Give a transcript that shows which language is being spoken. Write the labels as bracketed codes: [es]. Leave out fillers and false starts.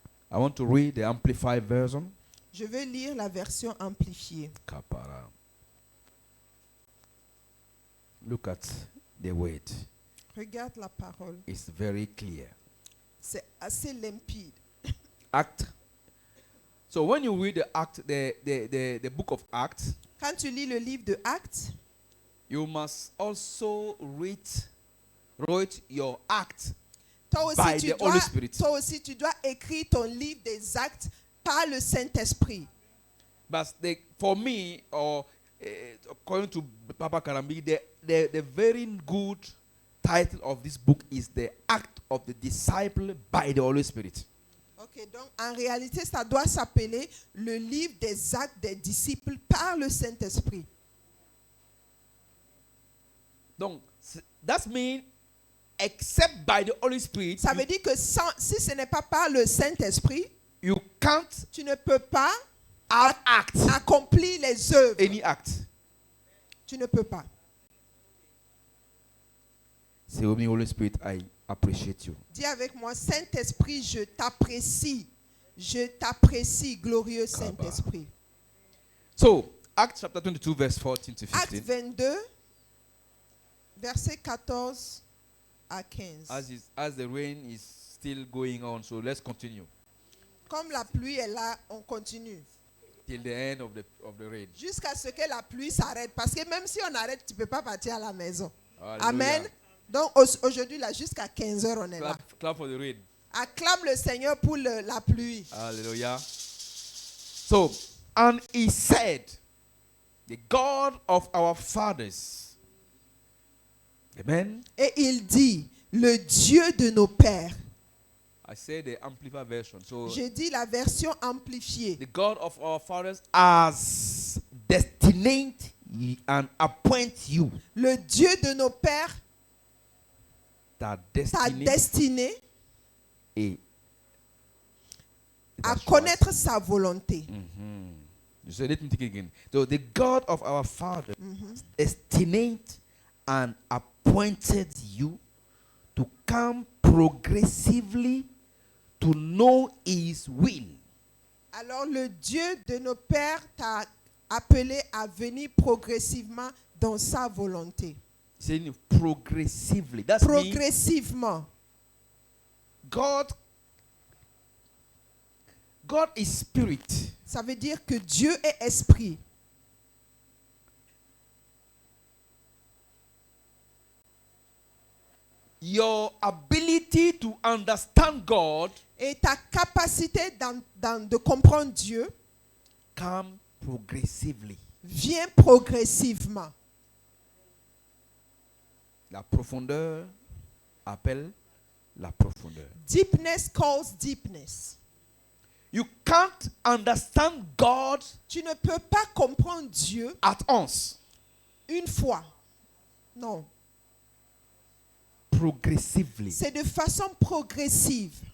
[en] I want to read the Amplified version. [fr] Je vais lire la version amplifiée. Kapara. [en] Look at the word. [fr] Regarde la parole. [en] It's very clear. [fr] C'est assez limpide. [en] Act. So when you read the book of Acts, [fr] Quand tu lis le livre de Actes, [en] you must also write your act [fr] toi [en] by [fr] aussi, [en] the Holy Spirit. [fr] toi aussi tu dois écrire ton livre des actes par le Saint-Esprit. [en] But for me, or according to Papa Karambi, the very good title of this book is The Act of the Disciple by the Holy Spirit. [fr] Ok, donc en réalité, ça doit s'appeler le livre des actes des disciples par le Saint-Esprit. [en] Donc, that means except by the Holy Spirit, [fr] Ça veut dire que si ce n'est pas par le Saint-Esprit, [en] you can't [fr] tu ne peux pas [en] act [fr] accomplir les œuvres. [en] any act. [fr] Tu ne peux pas. [en] Say with me, Holy Spirit, I appreciate you. [fr] Dis avec moi, Saint-Esprit, je t'apprécie. Je t'apprécie, glorieux Saint-Esprit. [en] So, Acts chapter 22, verse 14 to 15. [fr] Acte 22, verset 14 à 15. [en] As the rain is still going on, so let's continue [fr] Comme la pluie est là, on continue. [en] till the end of the rain. [fr] Jusqu'à ce que la pluie s'arrête. Parce que même si on arrête, tu ne peux pas partir à la maison. [en] Hallelujah. Amen. [fr] Donc aujourd'hui, là, jusqu'à 15 heures, on est là. [en] Clap for the rain. [fr] Acclame le Seigneur pour la pluie. [en] Hallelujah. So, and he said, the God of our fathers. Amen. [fr] Et il dit, le Dieu de nos pères. [en] I say the Amplified version. So, [fr] Je dis la version amplifiée. [en] the God of our fathers has destined and appoint you. [fr] Le Dieu de nos pères [en] That [fr] t'a [en] destiny [fr] destiné [en] is [fr] à connaître sa volonté. [en] So let me take it again. So the God of our fathers destined and appointed you to come progressively to know His will. [fr] Alors le Dieu de nos pères t'a appelé à venir progressivement dans sa volonté. [en] Saying progressively. That's mean [fr] Progressivement. [en] God is spirit. [fr] Ça veut dire que Dieu est esprit. [en] Your ability to understand God [fr] Et ta capacité de comprendre Dieu [en] come progressively. [fr] vient progressivement. La profondeur appelle la profondeur. [en] Deepness calls deepness. You can't understand God [fr] Tu ne peux pas comprendre Dieu [en] at once. [fr] une fois. Non. [en] Progressively. [fr] C'est de façon progressive.